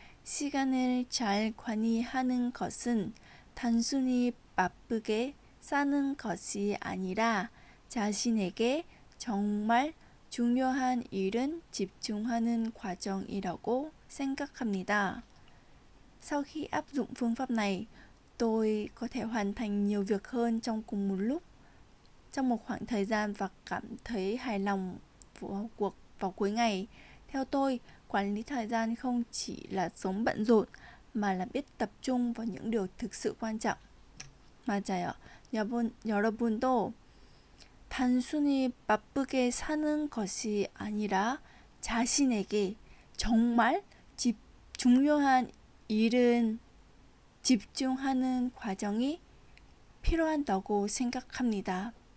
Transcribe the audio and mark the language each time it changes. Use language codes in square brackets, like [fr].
[ko] 시간을 잘 관리하는 것은 단순히 바쁘게 사는 것이 아니라 자신에게 정말 중요한 일은 집중하는 과정이라고 생각합니다. [vi] Sau khi áp dụng phương pháp này, tôi có thể hoàn thành nhiều việc hơn trong cùng một lúc trong một khoảng thời gian và cảm thấy hài lòng vào cuối ngày. Theo tôi, quản lý thời gian không chỉ là sống bận rộn mà là biết tập trung vào những điều thực sự quan trọng. [ko] 맞아요. 여러분도 단순히 바쁘게 사는 것이 아니라 자신에게 정말 중요한 일은 집중하는 과정이 필요하다고 생각합니다.